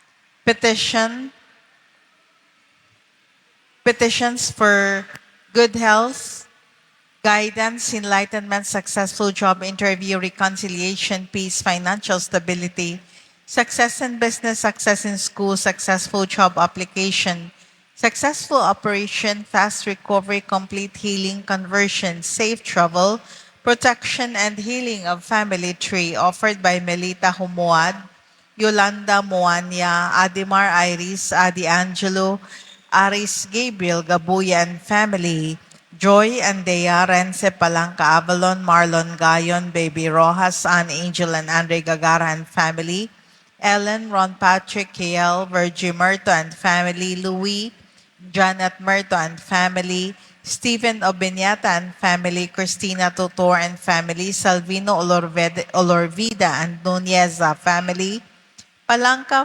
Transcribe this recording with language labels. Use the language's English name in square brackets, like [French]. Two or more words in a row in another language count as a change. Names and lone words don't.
[English] Petitions for good health, guidance, enlightenment, successful job interview, reconciliation, peace, financial stability, success in business, success in school, successful job application, successful operation, fast recovery, complete healing, conversion, safe travel, protection and healing of family tree offered by Melita Humuad, Yolanda Moania, Adimar Iris, Adi Angelo, Aris Gabriel Gabuya and family, Joy and Dea Rense Palangka Avalon, Marlon Gayon, Baby Rojas, Ann Angel and Andre Gagara and family, Ellen, Ron Patrick, KL, Virgie Murto and family, Louis, Janet Murto and family, Stephen Obenyata and family, Christina Tutor and family, Salvino Olorvida and Nuneza family, Palangka